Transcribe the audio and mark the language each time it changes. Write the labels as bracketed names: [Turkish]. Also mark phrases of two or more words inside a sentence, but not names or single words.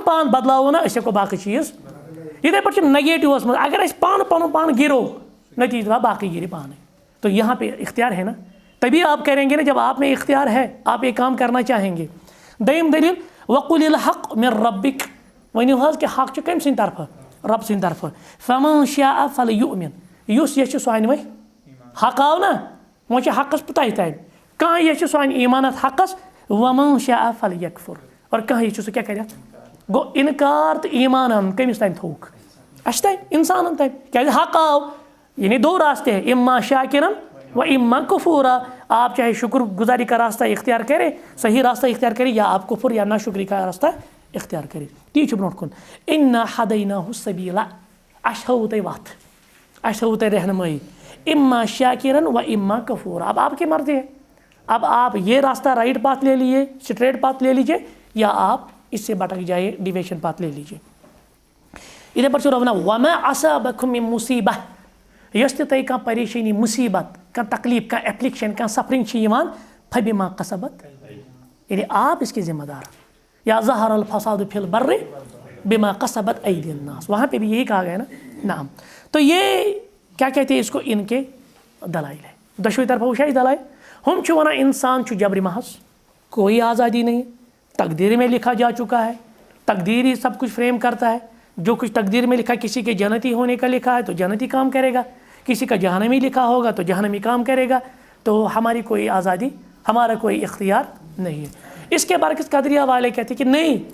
[Kashmiri] پان بدلاوو نہ أسۍ ہٮ۪کو باقٕے چیٖز یِتھَے پٲٹھۍ چھُ نگیٹِوَس منٛز اگر أسۍ پَنُن پان گِرو نتیجہ دار باقی گرے پانے [Urdu] تو یہاں پہ اختیار ہے نا تبھی آپ کریں گے نا جب آپ میں اختیار ہے آپ یہ کام کرنا چاہیں گے [Kashmiri] دوٚیِم دلیل [Arabic] وقل الحق من ربک [Kashmiri] ؤنِو حظ کہ حق چھُ کٔمۍ سٕنٛدِ طرفہٕ رب سٕنٛدِ طرفہٕ [Arabic] فمن شاء فلیؤمن [Kashmiri] یُس یژھِ سُہ اَنہِ وۄنۍ حق آو نا وۄنۍ چھِ حقس تۄہہِ تانۍ کانٛہہ یژھِ سُہ اَنہِ ایٖمان اَتھ حقس [Arabic] ومن شاء فلیکفر [Kashmiri] اور کانٛہہ یژھِ سُہ کیٛاہ کرِ اَتھ گوٚو اِنکار تہٕ ایٖمان اَنُن کٔمِس تانۍ تھوٚوُکھ اَسہِ تانۍ اِنسانن تانۍ کیٛازِ [Urdu] حق آو یعنی دو راستے ہیں [Arabic] اما شاکرن و اما کفورا [Urdu] آپ چاہے شکر گزاری کا راستہ اختیار کریں صحیح راستہ اختیار کریں یا آپ کفر یا ناشکری کا راستہ اختیار کریں [Kashmiri] تی چھُ برونٛٹھ کُن [Arabic] انا ہدیناہ السبیلا [Kashmiri] اَسہِ ہٲووٕ تۄہہِ وَتھ اَسہِ ہٲووٕ تۄہہِ رہنمٲیی [Arabic] اما شاکرن و اما کفورا [Urdu] اب آپ کی مرضی ہے اب آپ یہ راستہ [English] right path [Urdu] لے لیجیے [English] straight path [Urdu] لے لیجیے یا آپ اس سے بھٹک جائیے [English] deviation path [Urdu] لے لیجیے [Kashmiri] ادھر پر چھُ رب وَنان [Arabic] وما اصابکم من مصیبہ [Kashmiri] یۄس تہِ تۄہہِ کانٛہہ پریشٲنی مُصیبت کانٛہہ تکلیٖف کانٛہہ ایفلکشن کانٛہہ سفرنگ چھِ یِوان [Arabic] فبما کسبت [Urdu] یعنی آپ اس کے ذمہ دار یا [Arabic] ظہر الفساد فی البر بما کسبت ایدی الناس [Urdu] وہاں پہ بھی یہی کہا گیا نا نعم تو یہ کیا کہتے ہیں اس کو ان کے دلائل ہے [Kashmiri] دشوئی طرف وٕچھا دلائل ہم چھِ وَنان انسان چھُ جبرِ محض [Urdu] کوئی آزادی نہیں تقدیر میں لکھا جا چکا ہے تقدیر ہی سب کچھ فریم کرتا ہے جو کچھ تقدیر میں لکھا کسی کے جنتی ہونے کا لکھا ہے تو جنتی کام کرے گا کسی کا جہنمی لکھا ہوگا تو جہنمی کام کرے گا تو ہماری کوئی آزادی ہمارا کوئی اختیار نہیں ہے اس کے برعکس قدریہ والے کہتے ہیں کہ نہیں